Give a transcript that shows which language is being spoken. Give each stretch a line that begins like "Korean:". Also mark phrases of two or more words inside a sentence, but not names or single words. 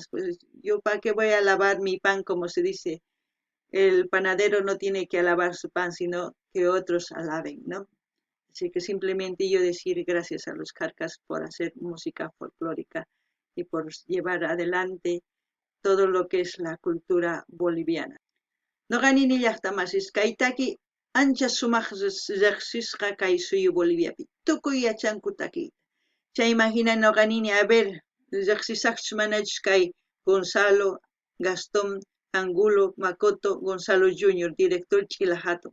Spanish: Pues yo para qué voy a lavar mi pan, como se dice, el panadero no tiene que alabar su pan, sino que otros alaben, ¿no? Así que simplemente yo decir gracias a los carcas por hacer música folclórica y por llevar adelante todo lo que es la cultura boliviana.
Quechua: Noqanini llaqtamasis kaytaki ancha sumaq riqsisqa kay suyu Boliviapi. Tukuy yachanku takiyta. Chay imagina noqanini a ver riqsisaqchu manachus kay Gonzalo, Gastón, Angulo, Makoto, Gonzalo Junior, director Chila Hatun.